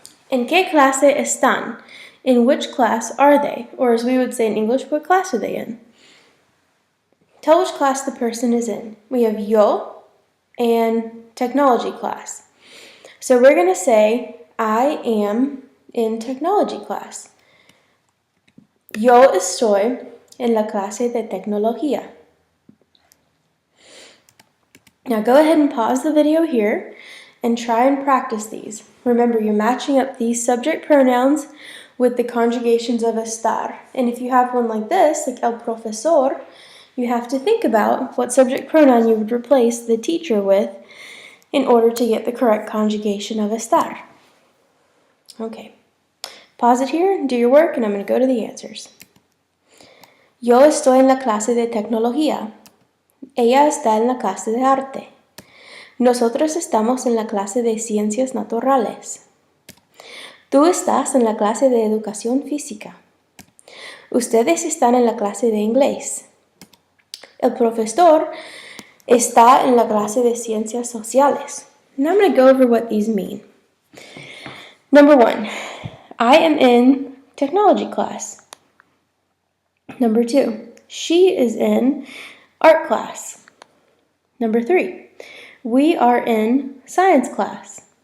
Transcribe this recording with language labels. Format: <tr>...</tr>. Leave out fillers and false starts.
<es>¿En qué clase están?</es> <en>In which class are they? Or as we would say in English, what class are they in? Tell which class the person is in. We have yo and technology class. So we're going to say, I am in technology class.</en> <es>Yo estoy en la clase de tecnología.</es> <en>Now go ahead and pause the video here and try and practice these. Remember, you're matching up these subject pronouns with the conjugations of estar. And if you have one like this, like el profesor, you have to think about what subject pronoun you would replace the teacher with in order to get the correct conjugation of estar. Okay, pause it here, do your work, and I'm going to go to the answers.</en> <es>Yo estoy en la clase de tecnología. Ella está en la clase de arte. Nosotros estamos en la clase de ciencias naturales. Tú estás en la clase de educación física. Ustedes están en la clase de inglés. El profesor está en la clase de ciencias sociales.</es> <en>Now I'm going to go over what these mean. Number 1, I am in technology class. Number 2, she is in art class. Number 3, we are in science class.</en>